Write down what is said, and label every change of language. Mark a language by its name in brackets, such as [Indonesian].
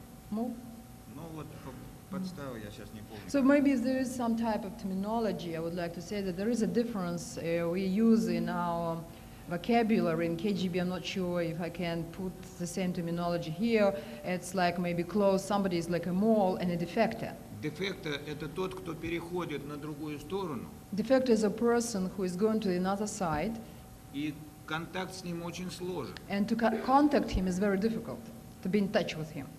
[Russian] Ну вот подстава я сейчас не помню. [English] So maybe there is some type of terminology. I would like to say that there is a difference we use in our vocabulary in KGB. I'm not sure if I can put the same terminology here. It's like maybe close. Somebody is like a mole and a defector. [Russian] Defector – это тот, кто переходит на другую сторону. [English] Defector is a person who is going to another side. [Russian] И контакт с ним очень сложен. [English] And to contact him is very difficult, to be in touch with him.